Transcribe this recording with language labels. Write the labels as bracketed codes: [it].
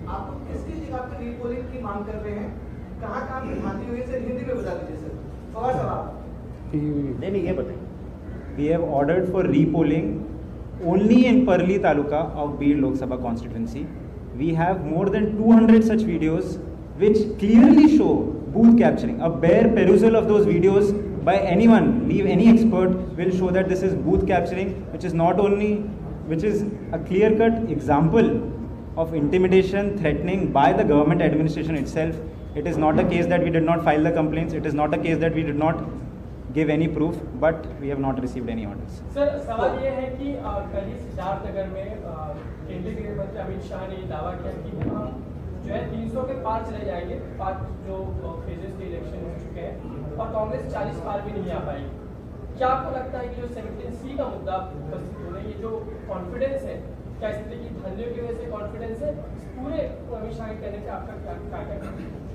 [hi] आप किसकी जगह पे रीपोलिंग की मांग कर रहे हैं, कहाँ भ्रांति हुई सर, हिंदी में बता दीजिए सर. पवार साहब नहीं ये बताइए. [en] We have ordered for repolling only in Parli Taluka of Beed Lok Sabha constituency. We have more than 200 such videos which clearly show booth capturing. A bare perusal of those videos by anyone, leave any expert, will show that this is booth capturing, which is not only, which is a clear-cut example of intimidation, threatening by the government administration itself. It is not a case that we did not file the complaints. It is not a case that we did not give any proof, but we have not received any orders. [hi] Sir सवाल ये है कि कल ही सिद्धार्थनगर में केंद्रीय गृह मंत्री अमित शाह ने दावा किया कि हम जो है 300 के पार चले जाएंगे, 5 जो फेजेस के इलेक्शन हो चुके हैं और कांग्रेस 40 पार भी नहीं आ पाएगी. क्या आपको लगता है कि जो 17C का मुद्दा उपस्थित होने, ये जो कॉन्फिडेंस है, क्या इसलिए कि धंधे की वजह से कॉन्फिडेंस है, पूरे अमित शाह के कहने से आपका क्या कहना है?